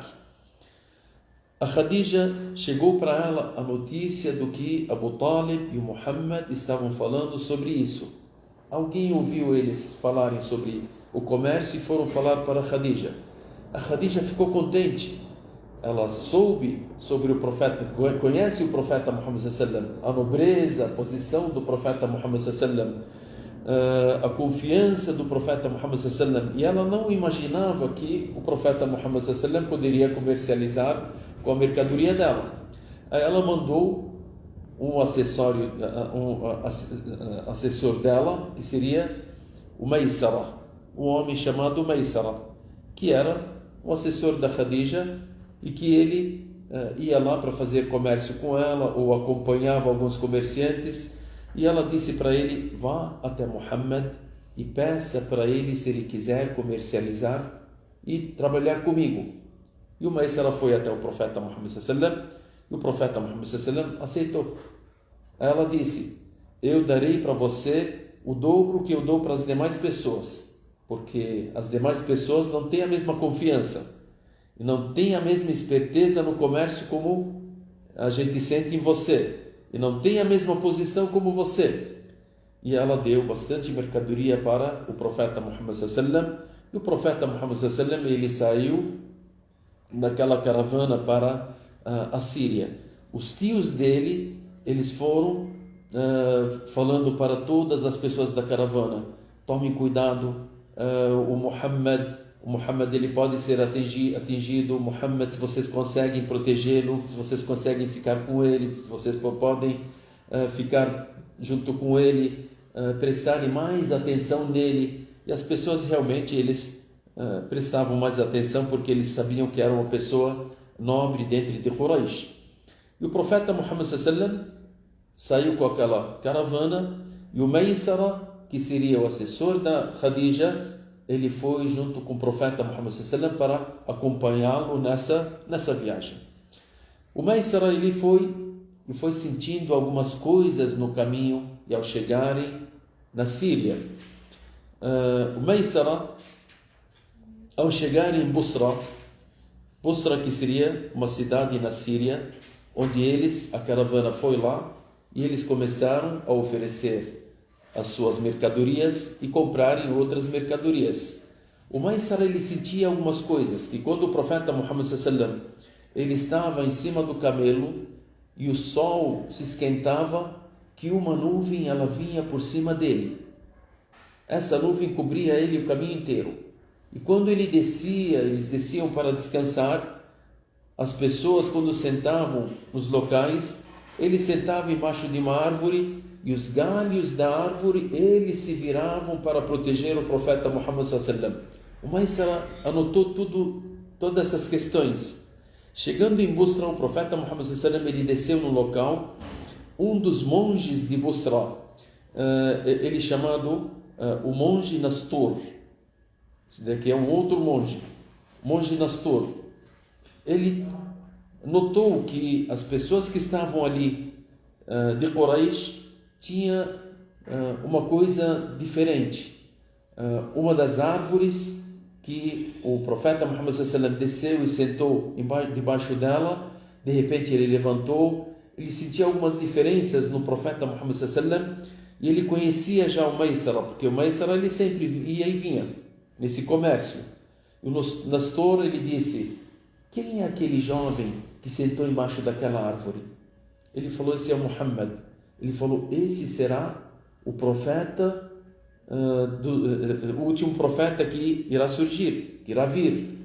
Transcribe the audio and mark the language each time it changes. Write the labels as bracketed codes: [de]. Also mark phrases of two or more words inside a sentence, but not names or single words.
[pt] A Khadija chegou para ela a notícia do que Abu Talib e o Muhammad estavam falando sobre isso. Alguém ouviu eles falarem sobre o comércio e foram falar para a Khadija. A Khadija ficou contente. Ela soube sobre o profeta, conhece o profeta Muhammad [ar] صلى الله عليه وسلم, [pt] a nobreza, a posição do profeta Muhammad [ar] صلى الله عليه وسلم, [pt] a confiança do profeta Muhammad [ar] صلى الله عليه وسلم, [pt] e ela não imaginava que o profeta Muhammad [ar] صلى الله عليه وسلم [pt] poderia comercializar com a mercadoria dela. Aí ela mandou um assessor dela, que seria o Maysara. um homem chamado Maysara, que era o assessor da Khadija e que ele ia lá para fazer comércio com ela ou acompanhava alguns comerciantes, e ela disse para ele: vá até Muhammad e peça para ele se ele quiser comercializar e trabalhar comigo. E o Maysara foi até o profeta Muhammad [ar] صلى الله عليه وسلم, [pt] e o profeta Muhammad [ar] صلى الله عليه وسلم [pt] aceitou. Ela disse: eu darei para você o dobro que eu dou para as demais pessoas, porque as demais pessoas não têm a mesma confiança e não têm a mesma esperteza no comércio como a gente sente em você, e não tem a mesma posição como você. E ela deu bastante mercadoria para o profeta Muhammad [ar] صلى الله عليه وسلم, [pt] e o profeta Muhammad [ar] صلى الله عليه وسلم, [pt] ele saiu naquela caravana para a Síria. Os tios dele, eles foram falando para todas as pessoas da caravana: tomem cuidado, o Muhammad ele pode ser atingido. Muhammad, se vocês conseguem protegê-lo, se vocês conseguem ficar com ele, se vocês podem ficar junto com ele, prestarem mais atenção nele. E as pessoas realmente, eles prestavam mais atenção, porque eles sabiam que era uma pessoa nobre dentro de Quraysh. E o profeta Muhammad [ar] صلى الله عليه وسلم [pt] saiu com aquela caravana, e o Maysara, que seria o assessor da Khadija, ele foi junto com o profeta Muhammad [ar] صلى الله عليه وسلم [pt] para acompanhá-lo nessa viagem. O Maysara, ele foi sentindo algumas coisas no caminho, e ao chegarem na Síria, o Maysara, ao chegar em Busra, que seria uma cidade na Síria, onde a caravana foi lá, e eles começaram a oferecer as suas mercadorias e comprarem outras mercadorias. O Maysara, ele sentia algumas coisas, que quando o profeta Muhammad [ar] صلى الله عليه وسلم, [pt] ele estava em cima do camelo e o sol se esquentava, que uma nuvem ela vinha por cima dele. Essa nuvem cobria ele o caminho inteiro. E quando eles desciam para descansar, as pessoas, quando sentavam nos locais, eles sentavam embaixo de uma árvore, e os galhos da árvore, eles se viravam para proteger o profeta Muhammad [ar] صلى الله عليه وسلم. [pt] O Maysara anotou todas essas questões. Chegando em Busra, o profeta Muhammad [ar] صلى الله عليه وسلم, [pt] ele desceu no local. Um dos monges de Busra, ele chamado o monge Nastor, esse daqui é um outro monge, monge Nastor. Ele notou que as pessoas que estavam ali de Quraysh tinha uma coisa diferente. Uma das árvores que o profeta Muhammad [ar] صلى الله عليه وسلم [pt] desceu e sentou debaixo dela, de repente ele levantou, ele sentia algumas diferenças no profeta Muhammad [ar] صلى الله عليه وسلم, [pt] e ele conhecia já o Maysara, porque o Maysara ele sempre ia e vinha nesse comércio. E o Nastor, ele disse: quem é aquele jovem que sentou embaixo daquela árvore? Ele falou: esse é o Muhammad. Ele falou: esse será o profeta, o último profeta que irá surgir, que irá vir.